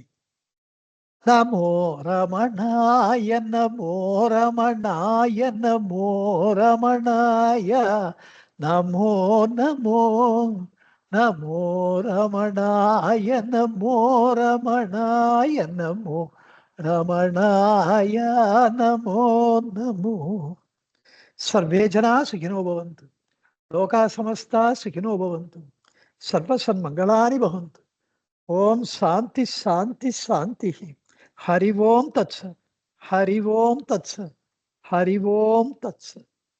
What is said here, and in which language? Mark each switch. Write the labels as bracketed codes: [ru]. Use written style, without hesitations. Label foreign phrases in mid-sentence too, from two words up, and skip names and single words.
[sa] नमो रमणाय नमो रमणाय नमो रमणाय नमो नमो नमो रमणाय नमो रमणाय नमो रमणाय नमो नमो. सर्वे जना सुखिनो भवन्तु, लोका समस्ता सुखिनो भवन्तु, सर्व सन्मङ्गलानि भवन्तु. ओम् शान्ति शान्ति शान्ति. हरि ओम् तत्सत्, हरि ओम् तत्सत्, हरि ओम् तत्सत्.